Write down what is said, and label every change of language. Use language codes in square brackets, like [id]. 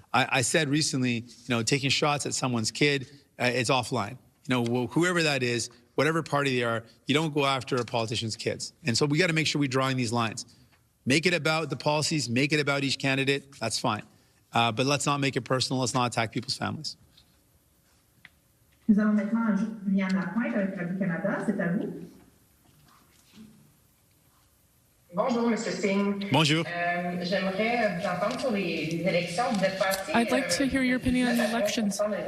[en] I said recently, taking shots at someone's kid, it's offline. Whoever that is, whatever party they are, you don't go after a politician's kids. And so we got to make sure we're drawing these lines. Make it about the policies. Make it about each candidate. That's fine. But let's not make it personal. Let's not attack people's families. [fr] Nous allons maintenant à Julien Lapointe avec Radio-Canada. C'est à vous. Bonjour, M. Singh. Bonjour. J'aimerais vous entendre sur les élections. Vous êtes passé. [en] I'd like to hear your opinion on the elections.